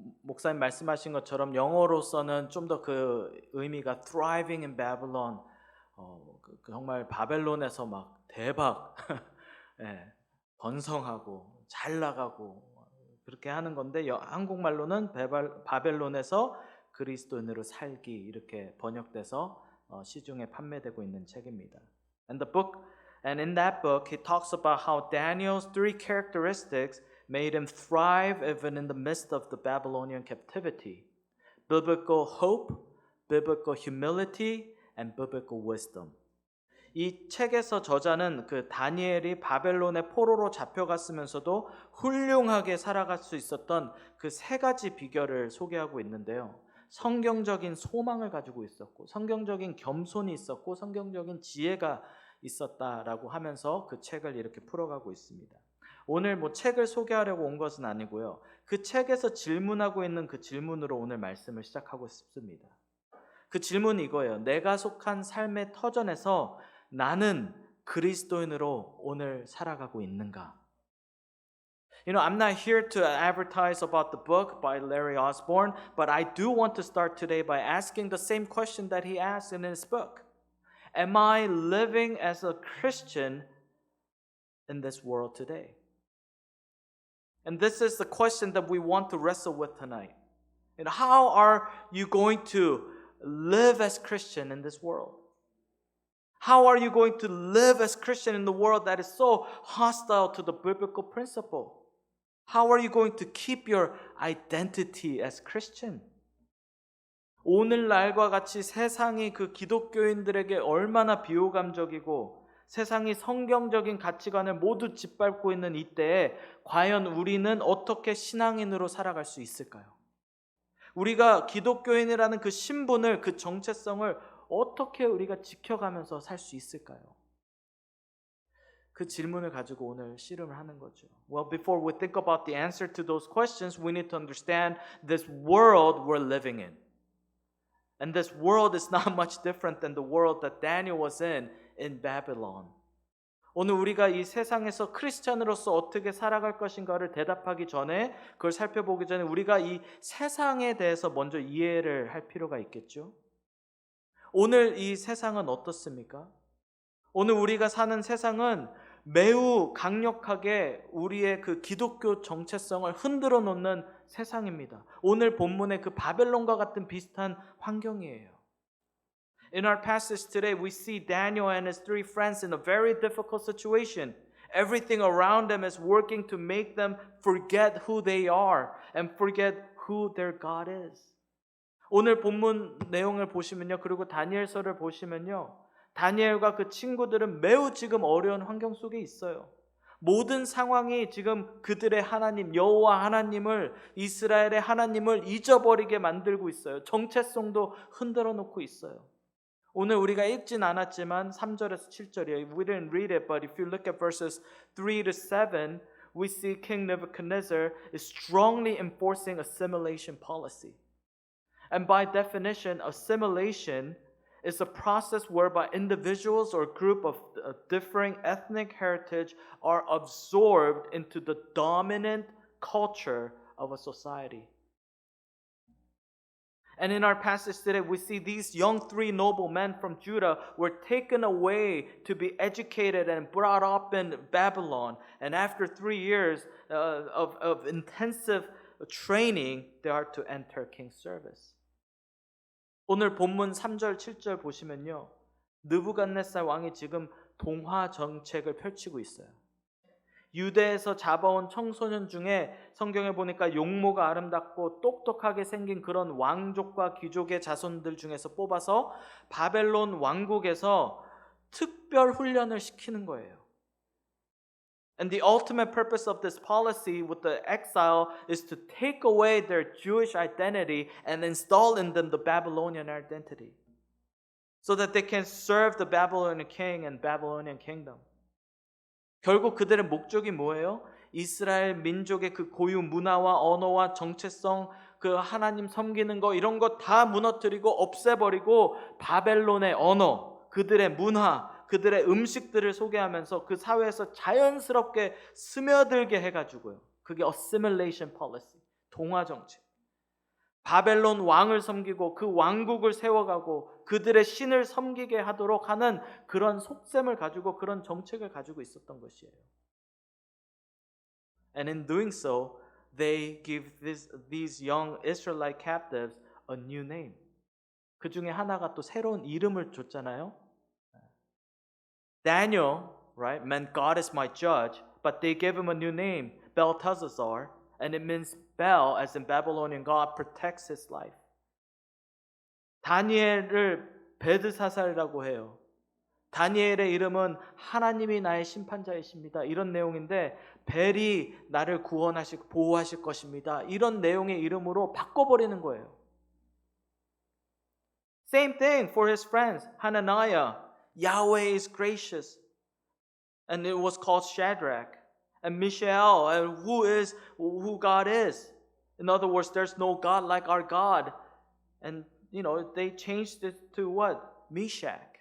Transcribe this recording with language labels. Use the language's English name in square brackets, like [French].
[Korean] 목사님 말씀하신 것처럼 영어로서는 좀 더 그 의미가 [English] Thriving in Babylon, [Korean] 정말 바벨론에서 막 대박, 예, 번성하고 잘 나가고 그렇게 하는 건데 한국말로는 바벨론에서 그리스도인으로 살기 이렇게 번역돼서 시중에 판매되고 있는 책입니다. [English] And in that book he talks about how Daniel's three characteristics made him thrive even in the midst of the Babylonian captivity. Biblical hope, biblical humility, and biblical wisdom. [Korean] 이 책에서 저자는 그 다니엘이 바벨론의 포로로 잡혀갔으면서도 훌륭하게 살아갈 수 있었던 그 세 가지 비결을 소개하고 있는데요. 성경적인 소망을 가지고 있었고 성경적인 겸손이 있었고 성경적인 지혜가 있었다라고 하면서 그 책을 이렇게 풀어가고 있습니다. 오늘 뭐 책을 소개하려고 온 것은 아니고요. 그 책에서 질문하고 있는 그 질문으로 오늘 말씀을 시작하고 싶습니다. 그 질문이 이거예요. 내가 속한 삶의 터전에서 나는 그리스도인으로 오늘 살아가고 있는가? [English] I'm not here to advertise about the book by Larry Osborne, but I do want to start today by asking the same question that he asked in his book. Am I living as a Christian in this world today? And this is the question that we want to wrestle with tonight. And how are you going to live as Christian in this world? How are you going to live as Christian in the world that is so hostile to the biblical principle? How are you going to keep your identity as Christian? [Korean] 오늘날과 같이 세상이 그 기독교인들에게 얼마나 비호감적이고 세상이 성경적인 가치관을 모두 짓밟고 있는 이때에 과연 우리는 어떻게 신앙인으로 살아갈 수 있을까요? 우리가 기독교인이라는 그 신분을, 그 정체성을 어떻게 우리가 지켜가면서 살 수 있을까요? 그 질문을 가지고 오늘 씨름을 하는 거죠. [English] Well, before we think about the answer to those questions, we need to understand this world we're living in. And this world is not much different than the world that Daniel was in Babylon. [Korean] 오늘 우리가 이 세상에서 크리스찬으로서 어떻게 살아갈 것인가를 대답하기 전에, 그걸 살펴보기 전에 우리가 이 세상에 대해서 먼저 이해를 할 필요가 있겠죠. 오늘 이 세상은 어떻습니까? 오늘 우리가 사는 세상은 매우 강력하게 우리의 그 기독교 정체성을 흔들어 놓는 세상입니다. 오늘 본문의 그 바벨론과 같은 비슷한 환경이에요. [English] In our passage today, we see Daniel and his three friends in a very difficult situation. Everything around them is working to make them forget who they are and forget who their God is. [Korean] 오늘 본문 내용을 보시면요, 그리고 다니엘서를 보시면요, 다니엘과 그 친구들은 매우 지금 어려운 환경 속에 있어요. 모든 상황이 지금 그들의 하나님 여호와 하나님을, 이스라엘의 하나님을 잊어버리게 만들고 있어요. 정체성도 흔들어 놓고 있어요. 오늘 우리가 읽진 않았지만 3절에서 7절이에요. [English] We didn't read it, but if you look at verses 3 to 7, we see King Nebuchadnezzar is strongly enforcing assimilation policy. And by definition, assimilation is a process whereby individuals or group of differing ethnic heritage are absorbed into the dominant culture of a society. And in our passage today, we see these young three noble men from Judah were taken away to be educated and brought up in Babylon. And after 3 years of intensive training, they are to enter king's service. [Korean] 오늘 본문 3절, 7절 보시면요, 느부갓네살 왕이 지금 동화 정책을 펼치고 있어요. 유대에서 잡아온 청소년 중에 성경에 보니까 용모가 아름답고 똑똑하게 생긴 그런 왕족과 귀족의 자손들 중에서 뽑아서 바벨론 왕국에서 특별 훈련을 시키는 거예요. [English] And the ultimate purpose of this policy with the exile is to take away their Jewish identity and install in them the Babylonian identity, so that they can serve the Babylonian king and Babylonian kingdom. [Korean] 결국 그들의 목적이 뭐예요? 이스라엘 민족의 그 고유 문화와 언어와 정체성, 그 하나님 섬기는 거 이런 거 다 무너뜨리고 없애버리고 바벨론의 언어, 그들의 문화, 그들의 음식들을 소개하면서 그 사회에서 자연스럽게 스며들게 해가지고요. 그게 assimilation policy, 동화 정책. 바벨론 왕을 섬기고 그 왕국을 세워가고 그들의 신을 섬기게 하도록 하는 그런 속셈을 가지고 그런 정책을 가지고 있었던 것이에요. [English] And in doing so, they give these young Israelite captives a new name. [Korean] 그 중에 하나가 또 새로운 이름을 줬잖아요. [English] Daniel, right, meant God is my judge, but they gave him a new name, Belteshazzar, and it means Bel, as in Babylonian God, protects his life. [Korean] 다니엘을 베드사살이라고 해요. 다니엘의 이름은 하나님이 나의 심판자이십니다. 이런 내용인데 벨이 나를 구원하시고 보호하실 것입니다. 이런 내용의 이름으로 바꿔버리는 거예요. [English] Same thing for his friends, Hananiah. Yahweh is gracious. And it was called Shadrach. And Mishael, and who God is. In other words, there's no God like our God. And, they changed it to what? Meshach.